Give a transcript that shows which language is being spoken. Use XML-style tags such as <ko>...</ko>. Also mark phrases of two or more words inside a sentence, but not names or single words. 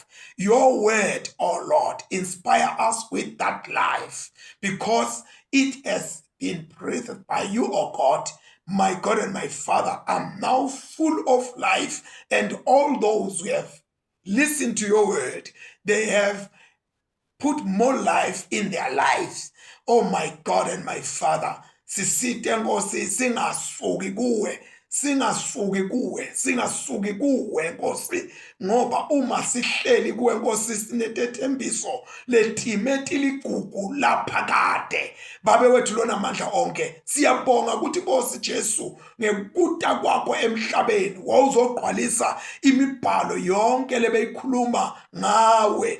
<en>Your word, oh Lord, inspire us with that life because it has been breathed by you, oh God. My God and my Father, I'm now full of life, and all those who have listened to your word, they have put more life in their lives. Oh my God and my Father,</en> <ss>sisite Nkosi singasuki kuwe, singasuki kuwe Nkosi, ngoba uma sihleli kuwe Nkosi sinetethembiso letimeti ligugu laphakade. Babe wethu lona amandla onke, siyabonga ukuthi Nkosi Jesu ngekuta kwakho emhlabeni wawuzogqwalisa imibhalo yonke lebeyikhuluma ngawe.</ss>